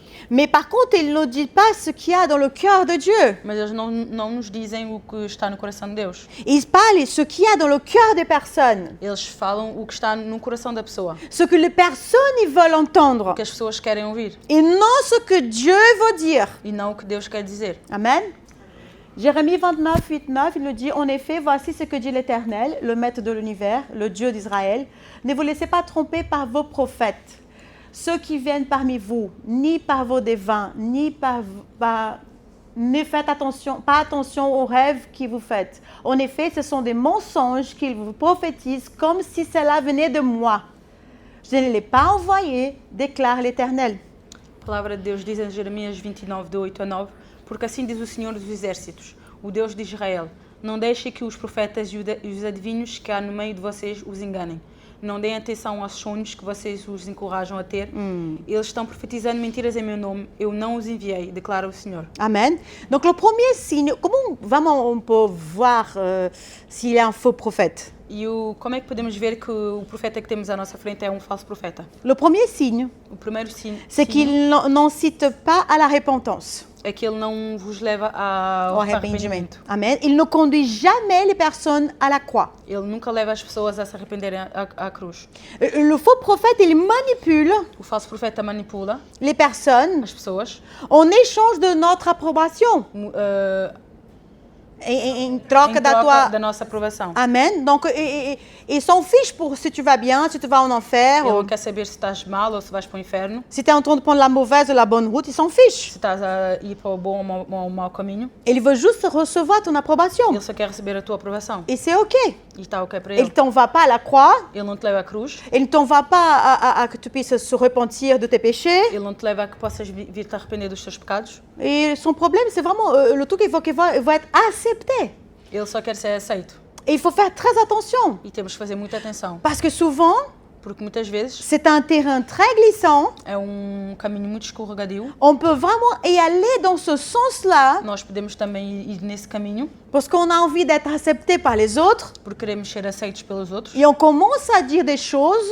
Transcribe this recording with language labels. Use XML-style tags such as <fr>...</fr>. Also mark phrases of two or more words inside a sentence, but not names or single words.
<fr>mais par contre, ils ne disent pas ce qu'il y a dans le cœur de Dieu.</fr> <pt>mas eles não nos dizem o que está no coração de Deus.</pt> <fr>Ils parlent ce qu'il y a dans le cœur des personnes,</fr> <pt>Eles falam o que está no coração da pessoa,</pt> <fr>ce que les personnes ils veulent entendre,</fr> <pt>o que as pessoas querem ouvir,</pt> <fr>et non ce que Dieu veut dire.</fr> <pt>e não o que Deus quer dizer. Amen.</pt> <fr>Jérémie 29, 8, 9, il nous dit, en effet, voici ce que dit l'Éternel, le Maître de l'univers, le Dieu d'Israël. Ne vous laissez pas tromper par vos prophètes, ceux qui viennent parmi vous, ni par vos devins, ni ne faites pas attention aux rêves que vous faites. En effet, ce sont des mensonges qu'ils vous prophétisent comme si cela venait de moi. Je ne l'ai pas envoyé, déclare l'Éternel.</fr> <pt>A palavra de Deus diz em Jeremias 29, de 8 a 9, porque assim diz o Senhor dos Exércitos, o Deus de Israel, não deixe que os profetas e os adivinhos que há no meio de vocês os enganem. Não deem atenção aos sonhos que vocês os encorajam a ter. Eles estão profetizando mentiras em meu nome. Eu não os enviei, declara o Senhor. Amen.</pt> <fr>Donc le premier signe, comment vraiment on peut voir s'il est un faux prophète?</fr> <pt>E como é que podemos ver que o profeta que temos à nossa frente é um falso profeta?</pt> <fr>Le premier signe,</fr> <pt>O primeiro</pt> <fr>c'est qu'il n'en cite pas à la repentance,</fr> <pt>é que ele não vos leva ao arrependimento. Amen.</pt> <fr>Il ne conduit jamais les personnes à la croix.</fr> <pt>Ele nunca leva as pessoas a se arrependerem à cruz.</pt> <fr>Le faux prophète, il manipule</fr> <pt>O falso profeta manipula</pt> <fr>les personnes</fr> <pt>as pessoas</pt> <fr>en échange de notre approbation.</fr> <pt>em troca em da troca tua... da nossa aprovação. Amen.</pt> <fr>Donc, ils s'en fichent pour si tu vas bien, si tu vas en enfer,</fr> <pt>Ele ou não quer saber se estás mal ou se vais para o inferno,</pt> <fr>si tu es en train de prendre la mauvaise ou la bonne route, ils s'en fichent.</fr> <pt>se estás a ir para o bom ou o mau caminho.</pt> <fr>Il veut juste recevoir ton approbation.</fr> <pt>Ele só quer receber a tua aprovação.</pt> <fr>Et c'est OK.</fr> <pt>E está ok para</pt> <fr>Il ne</fr> <pt>ele.</pt> <fr>t'envoie pas à la croix,</fr> <pt>Ele não te leva à cruz,</pt> <fr>il ne t'envoie pas à que tu puisses se repentir de tes péchés.</fr> <pt>ele não te leva a que possas vir te arrepender dos teus pecados.</pt> <fr>Et son problème, c'est vraiment le truc qu'il va être accepté.</fr> <pt>Ele só quer ser aceito.</pt> <fr>Et il faut faire très attention.</fr> <pt>E temos que fazer muita atenção,</pt> <fr>Parce que souvent,</fr> <pt>porque muitas vezes</pt> <fr>c'est un terrain très glissant.</fr> <pt>é um caminho muito escorregadio.</pt> <fr>On peut vraiment y aller dans ce sens-là</fr> <pt>Nós podemos também ir nesse caminho,</pt> <fr>parce qu'on a envie d'être accepté par les autres.</fr> <pt>porque queremos ser aceitos pelos outros.</pt> <fr>Et on commence à dire des choses,</fr>